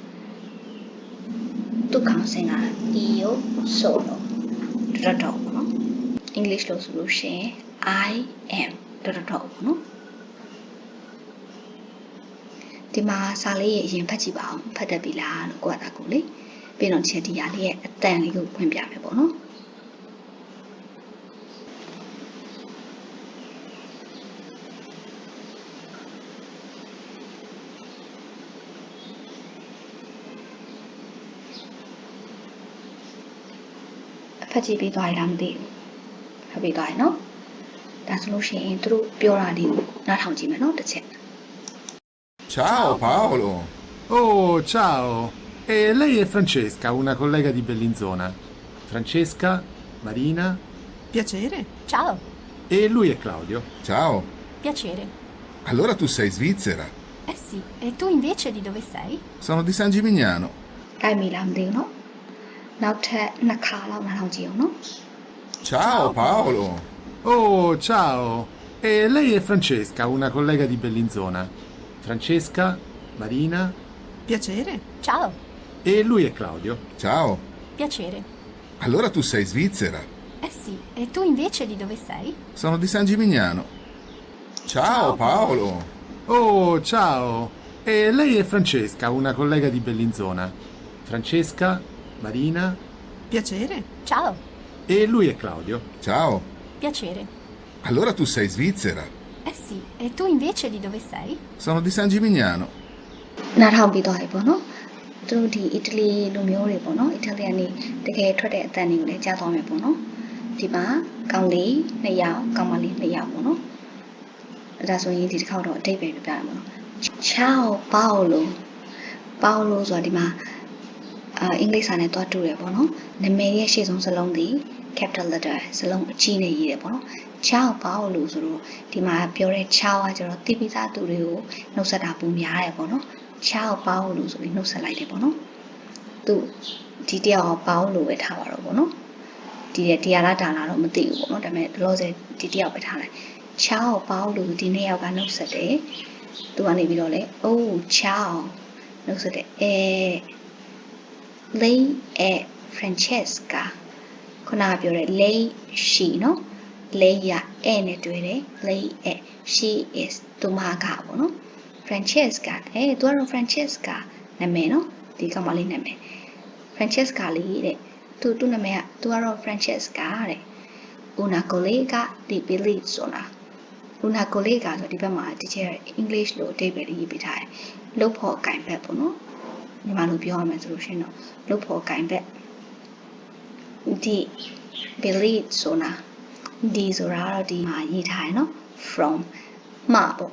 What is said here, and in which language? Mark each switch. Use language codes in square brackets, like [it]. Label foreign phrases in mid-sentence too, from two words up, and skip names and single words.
[my] သူ့ခေါင်းစဉ်က [it] io sono [my] ပေါ့နော် English လို့ဆိုလို့ရှိရင် [en] I am [my] ပေါ့နော်ဒီမှာစာလေးရဲ့အရင်ဖတ်ကြည့်ပါအောင်ဖတ်တတ်ပြီလားလို့ကိုယ့်အတာကိုလေပြီးတော့ချက်ဒီရလေးရဲ့အတန်လေးကိုဖွင့်ပြမယ်ပေါ့နော် ဖတ်ကြည့်ပြီးသွားရတာမသိဘူးဖတ်ပြီးသွားရင်နော်ဒါဆိုလို့ရှိရင်သူတို့ပြောတာလေးကိုနားထောင်ကြည့်မယ်နော်တစ်ချက် [it] Ciao Paolo. Oh, ciao. E lei è Francesca, una collega di Bellinzona. Francesca, Marina Piacere. Ciao, e lui è Claudio. Ciao. piacere. Allora tu sei svizzera. Eh sì, e tu invece di dove sei? Sono di San Gimignano. [my] တိုက်မိလားမသိဘူးနော်နောက်ထပ်နှစ်ခါလောက်နားထောင်ကြည့်အောင်နော် [it] Ciao Paolo. Oh, ciao. E lei è Francesca, una collega di Bellinzona. Francesca, Marina Piacere. Ciao, e lui è Claudio. Ciao. piacere. Allora tu sei svizzera. Eh sì, e tu invece di dove sei? Sono di San Gimignano. Ciao Paolo. Oh, ciao. E lei è Francesca, una collega di Bellinzona. Francesca, Marina Piacere. Ciao, e lui è Claudio. Ciao. piacere. Allora tu sei svizzera. Eh sì, e tu invece di dove sei? Sono di San Gimignano. [my] နားထောင်ပြီးသွားပြီပေါ့နော်သူတို့ဒီအီတလီလူမျိုးတွေပေါ့နော်အီတလီကနေတကယ်ထွက်တဲ့အတန်တွေကိုလည်းကြားသွားမယ်ပေါ့နော်ဒီမှာကောင်လေး2ယောက်ကောင်မလေး2ယောက် ပေါ့နော်ဒါဆိုရင်ဒီတစ်ခေါက်တော့အတိတ်ပဲပြပြရမှာပေါ့နော် [it] Ciao Paolo [my] Paolo ဆိုတာဒီမှာအင်္ဂလိပ်စာနဲ့တွားတူတယ်ပေါ့နော်နာမည်ရဲ့ရှေ့ ဆုံးစလုံးဒီ [en] capital letter [my] စလုံးအကြီးနဲ့ရေးတယ်ပေါ့နော် [it] Ciao Paolo [my] ဆိုတော့ဒီမှာပြောတဲ့ ciao ကကျတော့တိပိစာသူတွေကိုနှုတ်ဆက်တာပုံများတယ်ပေါ့နော် [it] Ciao Paolo [my] ဆိုပြီးနှုတ်ဆက်လိုက်တယ်ပေါ့နော်သူဒီတယောက် Paolo ပဲထားပါတော့ပေါ့နော်ဒီတရားလားဒါလားတော့မသိဘူးပေါ့နော်ဒါပေမဲ့လောဆယ်ဒီတယောက်ပဲထားလိုက် [it] Ciao Paolo [my] ဒီနှစ်ယောက်ကနှုတ်ဆက်တယ်သူကနေပြီးတော့လေ [it] Oh ciao [my] နှုတ်ဆက်တယ် [it] lei è Francesca [my] ခုနကပြောတဲ့ lei she နော် lei ရ e နဲ့တွဲတယ် [it] lei è [en] she is [my] သူမကပေါ့နော် Francesca သူကတော့ Francesca နာမည်နော်ဒီကောင်မလေးနာမည် Francesca လေး တဲ့သူ့နာမည်ကသူကတော့ Francesca တဲ့ [it] una collega di Bellinzona una collega [my] ဆိုဒီဘက်မှာတကယ် English လို့အဓိပ္ပာယ်ရေးပေးထားတယ်လုပ်ဖို့ကင်ဘက် ပေါ့နော်ညီမတို့ပြောရမယ်ဆိုလို့ရှိရင်တော့လုပ်ဖို့ကင်ဘက်ဒီ Bellinzona ဒီဆိုတာတော့ဒီမှာရေးထားတယ်နော် from မှပေါ့